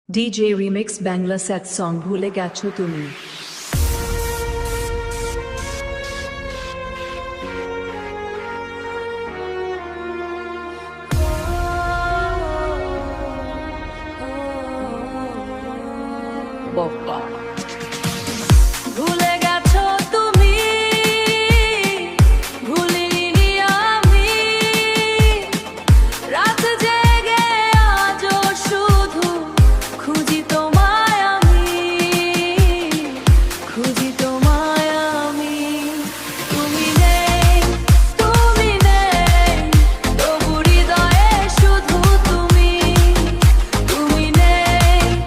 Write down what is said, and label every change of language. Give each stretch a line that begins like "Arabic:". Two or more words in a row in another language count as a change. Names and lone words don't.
English: DJ Remix Bangla Set Song
Bangla: ভুলে গেছো তুমি
English: Boppa
Bangla: ভুলে গেছো তুমি ভুলিনি আমি রাত জেগে আজও শুধু খুঁজি তোমায় আমি খুঁজি তোমায় আমি তুমি নেই তবু হৃদয়ে শুধু তুমি তুমি নেই